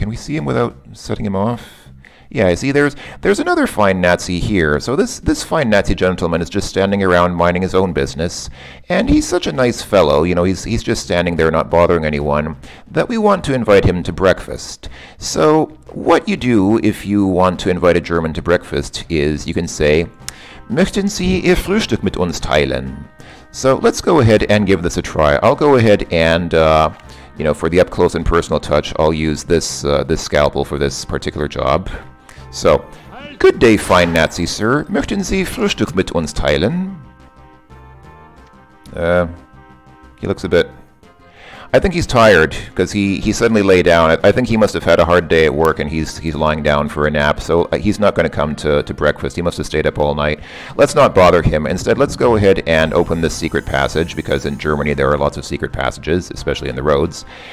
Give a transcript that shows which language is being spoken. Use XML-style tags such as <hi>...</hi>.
<en>Can we see him without setting him off? Yeah, I see there's another fine Nazi here. So this fine Nazi gentleman is just standing around minding his own business, and he's such a nice fellow, you know, he's just standing there not bothering anyone, that we want to invite him to breakfast. So what you do if you want to invite a German to breakfast is you can say,</en> <de>"Möchten Sie Ihr Frühstück mit uns teilen?"</de> <en>So let's go ahead and give this a try. I'll go ahead and you know, for the up close and personal touch, I'll use this scalpel for this particular job. So, good day, fine Nazi sir.</en> <de>Möchten Sie Frühstück mit uns teilen?</de> <en>He looks a bit... I think he's tired because he suddenly lay down. I think he must have had a hard day at work and he's lying down for a nap. So he's not going to come to breakfast. He must have stayed up all night. Let's not bother him. Instead, let's go ahead and open this secret passage, because in Germany there are lots of secret passages, especially in the roads.</en>